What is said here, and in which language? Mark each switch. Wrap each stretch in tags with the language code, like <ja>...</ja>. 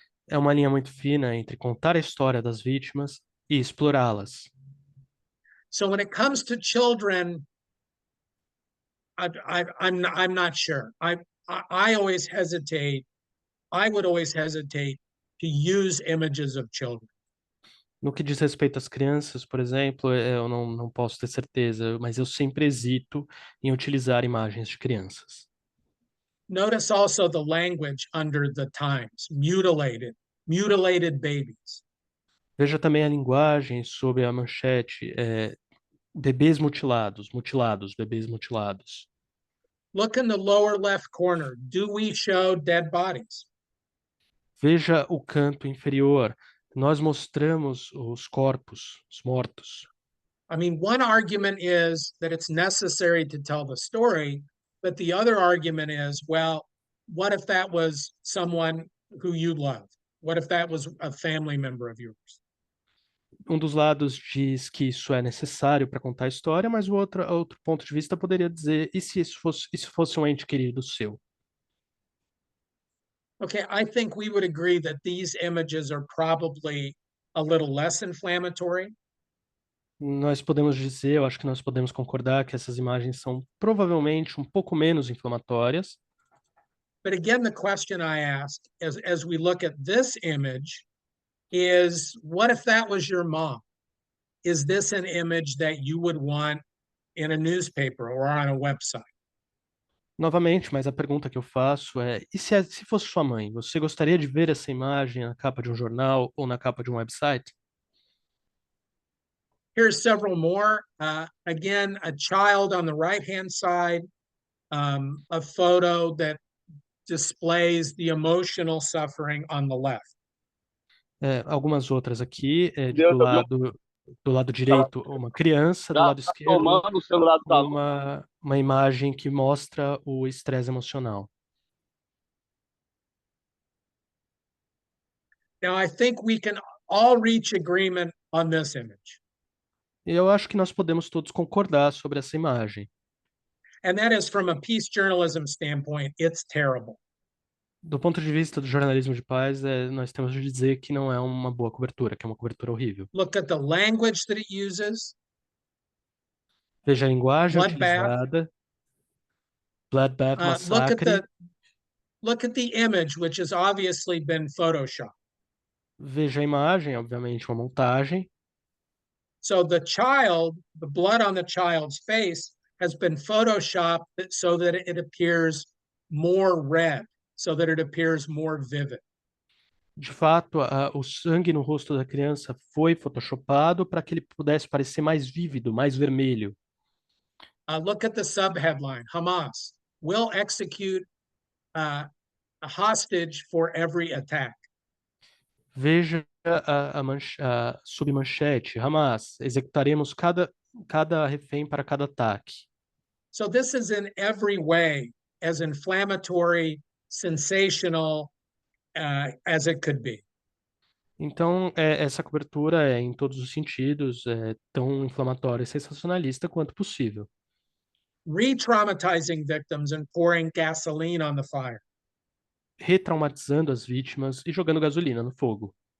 <pt>É uma linha muito fina entre contar a história das vítimas e explorá-las.</pt> <en>So when it comes to children, I'm not sure. I always hesitate. I would always hesitate to use images of children.</en> <pt>No que diz respeito às crianças, por exemplo, eu não posso ter certeza, mas eu sempre hesito em utilizar imagens de crianças.</pt> <en>Notice also the language under the times, mutilated babies.</en> <pt>Veja também a linguagem sob a manchete, bebês mutilados, bebês mutilados.</pt> <en>Look in the lower left corner. Do we show dead bodies?</en> <pt>Veja o canto inferior. Nós mostramos os corpos, os mortos.</pt> <en>I mean, one argument is that it's necessary to tell the story, but the other argument is, well, what if that was someone who you loved? What if that was a family member of yours?</en> <pt>Um dos lados diz que isso é necessário para contar a história, mas o outro ponto de vista poderia dizer, e se isso fosse um ente querido seu?</pt> <en>Okay, I think we would agree that these images are probably a little less inflammatory.</en> <pt>Nós podemos dizer, eu acho que nós podemos concordar que essas imagens são provavelmente um pouco menos inflamatórias.</pt> <en>But again, the question I ask as we look at this image is, what if that was your mom? Is this an image that you would want in a newspaper or on a website?</en> <pt>Novamente, mas a pergunta que eu faço é, e se fosse sua mãe, você gostaria de ver essa imagem na capa de um jornal ou na capa de um website?</pt> <en>Here's several more. Again, a child on the right-hand side, a photo that displays the emotional suffering on the left.</en> <pt>Algumas outras aqui, Deus, do lado direito, uma criança, do já lado tá esquerdo, tomando o celular do aluno. uma imagem que mostra o estresse emocional.</pt> <en>Now, I think we can all reach agreement on this image,</en> <pt>E eu acho que nós podemos todos concordar sobre essa imagem.</pt> <en>and that is from a peace journalism standpoint, it's terrible.</en> <pt>Do ponto de vista do jornalismo de paz, nós temos de dizer que não é uma boa cobertura, que é uma cobertura horrível.</pt> <en>Look at the language that it uses.</en> <pt>Veja a linguagem</pt> <en>Bloodbath.</en> <pt>utilizada, bloodbath, massacre.</pt> <en>Look at the image, which has obviously been photoshopped.</en> <pt>Veja a imagem, obviamente, uma montagem.</pt> <en>So the blood on the child's face has been photoshopped so that it appears more red, so that it appears more vivid.</en> <pt>De fato, o sangue no rosto da criança foi photoshopado para que ele pudesse parecer mais vívido, mais vermelho.</pt> <en>Look at the subheadline: Hamas will execute a hostage for every attack.</en> <pt>Veja a submanchete: Hamas, executaremos cada refém para cada ataque.</pt> <en>So this is in every way as inflammatory, sensational as it could be.</en> <pt>Então, essa cobertura é, em todos os sentidos, tão inflamatória e sensacionalista quanto possível.</pt> <en>Re-traumatizing victims and pouring gasoline on the fire.</en> <pt>Retraumatizando as vítimas e jogando gasolina no fogo.</pt>